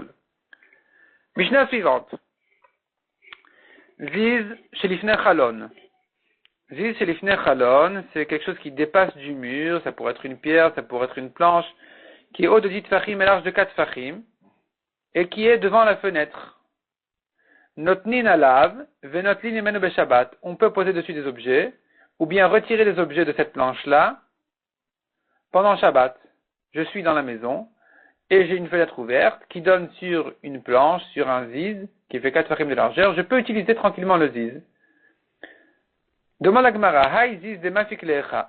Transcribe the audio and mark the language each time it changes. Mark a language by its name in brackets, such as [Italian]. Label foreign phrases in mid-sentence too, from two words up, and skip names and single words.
[French] Mishnah suivante. [Hebrew] זיז שלפני חלון. זיז שלפני חלון, [French] c'est quelque chose qui dépasse du mur, ça pourrait être une pierre, ça pourrait être une planche, qui est haut de 10 tfachim et large de 4 tfachim, et qui est devant la fenêtre. [Hebrew] נותנין עליו, ונוטלין ממנו בשבת. [French] On peut poser dessus des objets, ou bien retirer des objets de cette planche-là pendant Shabbat. Je suis dans la maison, et j'ai une fenêtre ouverte qui donne sur une planche, sur un ziz, qui fait 4 tfachim de largeur. Je peux utiliser tranquillement le ziz. Demande à Gemara, [Aramaic] האי זיז דמפיק לך.